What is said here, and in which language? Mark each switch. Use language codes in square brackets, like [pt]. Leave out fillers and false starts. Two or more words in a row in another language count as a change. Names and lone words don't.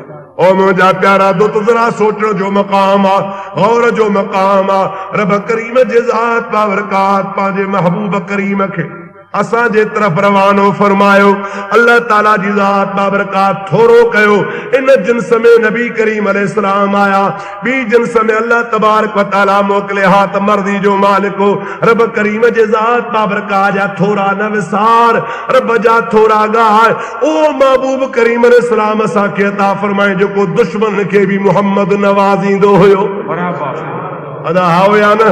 [sd] ओ मुंहिंजा प्यारा दोस्त, ज़रा सोचण जो मक़ाम आहे, गौर जो मक़ाम आहे। रब करीम जे ज़ात बाबरकात पंहिंजे महबूब करीम खे असांजे तरफ़ रवानो फरमायो। अल्लाह ताला जी ज़ात बाबरकात थोरो कयो। इन जिन्स में नबी करीम अलैहिस्सलाम आया, ॿी जिन्स में अल्लाह [ar] تبارك وتعالى [sd] मोकिले हा त मर्दी जो मालिक हो। रब करीम जे ज़ात बाबरकात जा थोरा न विसार, रब जा थोरा ॻाल्हि ओ महबूब करीम अलैहिस्सलाम असांखे अता फरमाए, जेको दुश्मन खे बि मुहम्मद नवाज़ींदो हुयो। अदा हाओ या न?